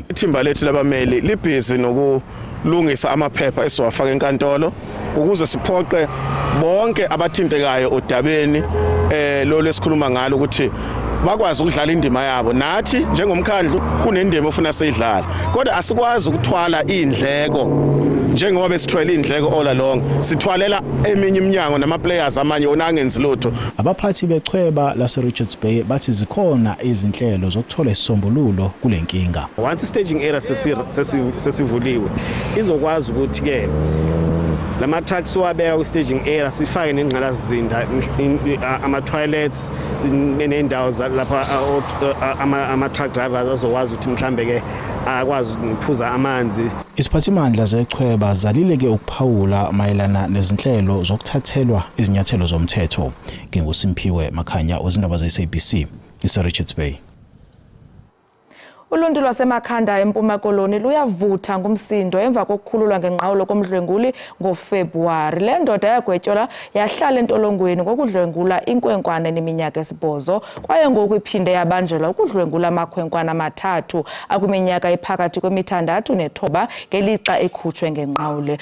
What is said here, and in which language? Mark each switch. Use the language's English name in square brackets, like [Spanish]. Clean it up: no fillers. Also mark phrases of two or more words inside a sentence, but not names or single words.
[Zulu] Ithimba lethu labameli libhizi nokulungisa amaphepha esiwafaka enkantolo ukuze siphoqe bonke abathintekayo odabeni lo lesikhuluma ngalo ukuthi bakwazi ukudlala indima yabo. Nathi njengomkhandlu kunendima ofuna seyidlala, kodwa asikwazi ukuthwala indleko njengoba besithwele indleko [English] all along. [Zulu] Sithwalela eminye iminyango nama-players amanye ona angenzi lutho. Abaphathi bechweba laseRichards Bay bathi zikhona izinhlelo zokuthola isisombululo kule nkinga. [English] Once staging area [Zulu] sesivuliwe izokwazi ukuthi ke lama trucks wabeka [English] staging area [Zulu] sifake nengqalazizinda ama toilets nendawo lapha ama [English] truck drivers [Zulu] azokwazi ukuthi mhlambe ke akwazi ukuphuza amanzi. Isiphathimandla zechweba zalile ke ukuphawula mayelana nezinhlelo zokuthathelwa izinyathelo zomthetho. NginguSimphiwe Makhanya, izindaba ze-SABC, iseRichards Bay. [Xhosa] Uluntu lwasemakhanda eMpuma Koloni luyavutha ngumsindo emva kokukhululwa ngenqawulo komdlwenguli ngoFebruwari. Le ndoda yagwetyolwa yahlala entolongweni ngokudlwengula inkwenkwana neminyaka 8 kwaye ngoku iphinde yabanjelwa ukudlwengula amakhwenkwana amathathu akwiminyaka ephakathi kwemithandathu nethoba ngelixa ekhutshwe ngenqawule.